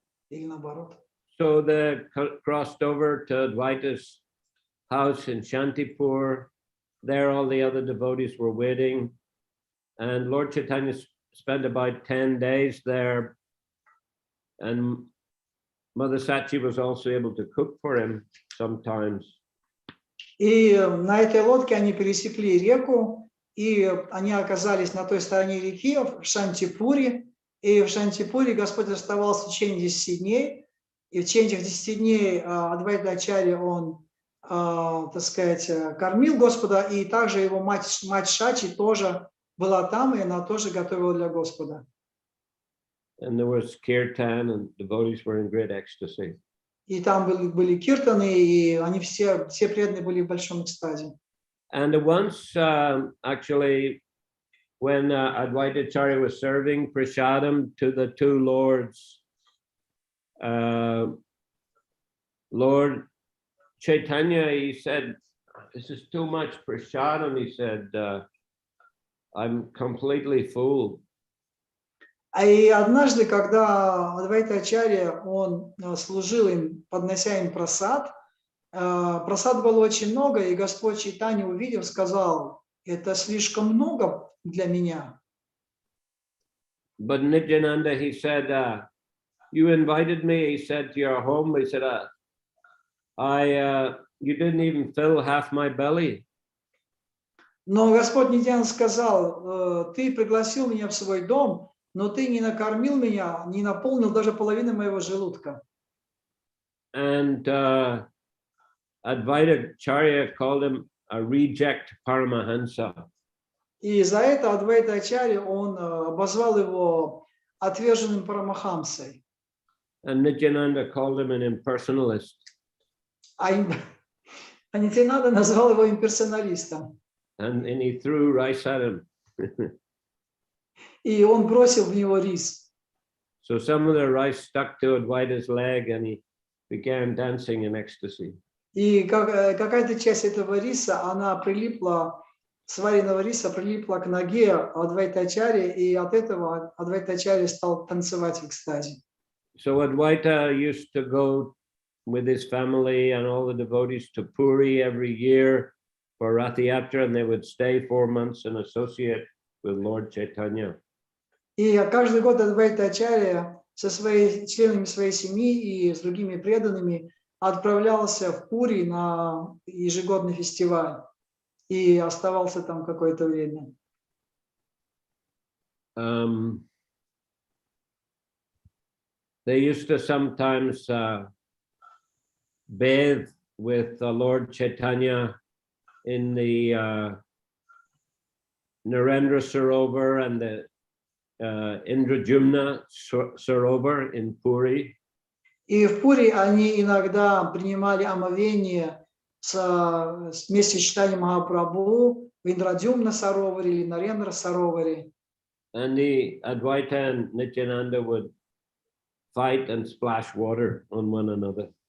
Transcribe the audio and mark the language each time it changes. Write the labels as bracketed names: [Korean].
[Russian] Или наоборот. [English] So they crossed over to Advaita's house in Shantipur. There, all the other devotees were waiting. And Lord Chaitanya spent about 10 days there. And Mother Sachi was also able to cook for him sometimes. [Russian] И на этой лодке они пересекли реку, и они оказались на той стороне реки, в Шантипуре. И в Шантипуре Господь оставался в течение 10 дней. И в течение этих 10 дней Адвайта Ачарья, он, так сказать, кормил Господа, и также его мать Шачи тоже была там, и она тоже готовила для Господа. [English] And there was kirtan, and devotees were in great ecstasy. [Russian] И там были киртаны, и они все преданные были в большом экстазе. [English] And once, actually, when Advaita Acharya was serving prasadam to the two lords, Lord Chaitanya, he said, this is too much prasadam. He said, I'm completely full. [Russian] И однажды, когда Адвайта Ачарья, он служил им, поднося им прасад, прасад было очень много, и Господь Чайтанья, увидев, сказал, это слишком много для меня. [English] But Nityananda, he said, you invited me, he said, to your home. He said, you didn't even fill half my belly. [Russian] Но Господь Нитьянанда сказал, ты пригласил меня в свой дом, но ты не накормил меня, не наполнил даже половины моего желудка. [English] And Advaita Acharya called him a reject Paramahansa. [Russian] И за это Адвайта Ачарья, он обозвал его отверженным Парамахамсой. [English] And Nityananda called him an impersonalist. [Russian] А Нитьянанда назвал его имперсоналистом. [English] And he threw rice at him. [Russian] И он бросил в него рис. [English] So some of the rice stuck to Advaita's leg, and he began dancing in ecstasy. [Russian] И какая-то часть этого риса, она прилипла, сваренного риса прилипла к ноге Адвайта Ачарьи, и от этого Адвайта Ачарья стал танцевать в экстазе. [English] So Advaita used to go with his family and all the devotees to Puri every year for Rath Yatra, and they would stay 4 months and associate with Lord Chaitanya. [Russian] И каждый год Адвайта Ачарья со членами своей семьи и с другими преданными отправлялся в Пури на ежегодный фестиваль и оставался там какое-то время. [English] They used to sometimes bathe with Lord Chaitanya in the Narendra Sarovar and the Indrajumna Sarovar in Puri. [Russian] И в Пури они иногда принимали омовение вместе с читанием Махапрабху в Индрадюмна Сароваре или Нарендра Сароваре. [English] And the Advaita and Nityananda would fight and splash water on one another.